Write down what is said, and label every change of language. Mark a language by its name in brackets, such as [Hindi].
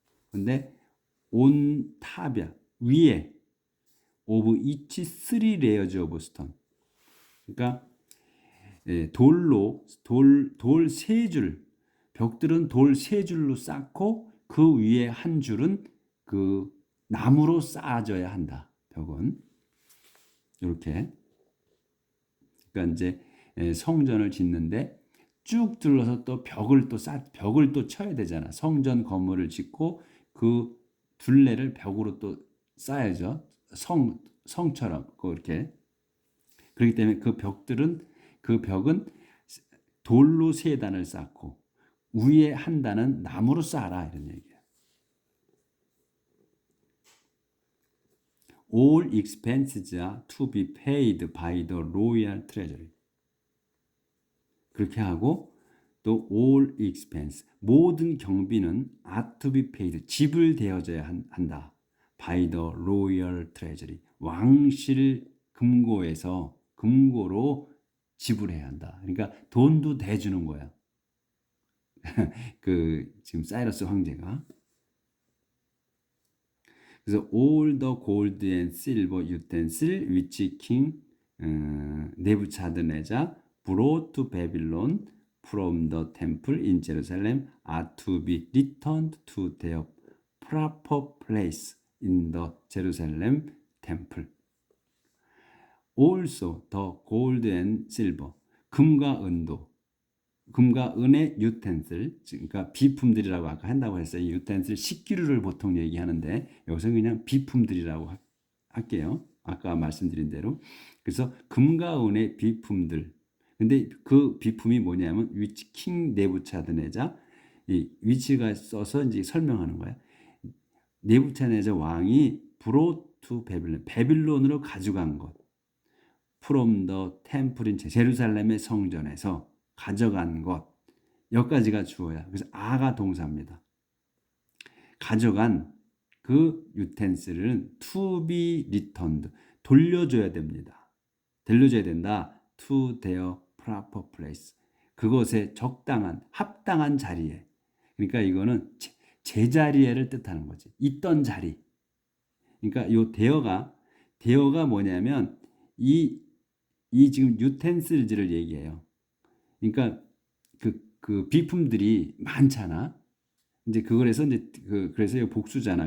[Korean] 근데 [English] on [Korean] 탑이야, 위에 [English] of each three layers of stone. [Korean] 그러니까 돌 세 줄, 벽들은 돌 세 줄로 쌓고 그 위에 한 줄은 그 나무로 쌓아져야 한다. 벽은 이렇게. 그러니까 이제 성전을 짓는데 쭉 둘러서 또 벽을 또 쳐야 되잖아. 성전 건물을 짓고 그 둘레를 벽으로 또 쌓아야죠. 성처럼 그렇게. 그렇기 때문에 그 벽은 돌로 세 단을 쌓고 위에 한 단은 나무로 쌓아라, 이런 얘기예요. [English] All expenses are to be paid by the royal treasury. [Korean] 그렇게 하고 또 [English] all expense, [Korean] 모든 경비는 [English] are to be paid, [Korean] 지불되어져야 한다. [English] by the royal treasury, [Korean] 왕실 금고로 지불해야 한다. 그러니까 돈도 대주는 거야. 지금 사이러스 황제가. [English] 그래서 all the gold and silver utensil which king 네부차드네자 brought to Babylon from the temple in Jerusalem are to be returned to their proper place in the Jerusalem temple. Also the gold and silver, [Korean] 금과 은의 유텐슬, 그러니까 비품들이라고 아까 한다고 했어요. 이 유텐슬 식기류를 보통 얘기하는데 여기서 그냥 비품들이라고 할게요. 아까 말씀드린 대로. 그래서 금과 은의 비품들. 근데 그 비품이 뭐냐면 위치 킹 네부차드네자, 이 위치가 써서 이제 설명하는 거야. 네부차드네자 왕이 브로투 베빌론으로 가져간 것. [English] From the temple in [Korean] 제루살렘의 성전에서 가져간 것. 여기까지가 주어야. 그래서 아가 동사입니다. 가져간 그 유텐슬은 [English] to be returned, [Korean] 돌려줘야 됩니다. 돌려줘야 된다. [English] to their proper place, [Korean] 그것에 합당한 자리에. 그러니까 이거는 제자리에를 뜻하는 거지. 있던 자리. 그러니까 요 대여가 뭐냐면 이 지금 유텐슬즈를 얘기해요. 그러니까 그 비품들이 많잖아. 이제 그거에서 이제 그래서 이 복수잖아.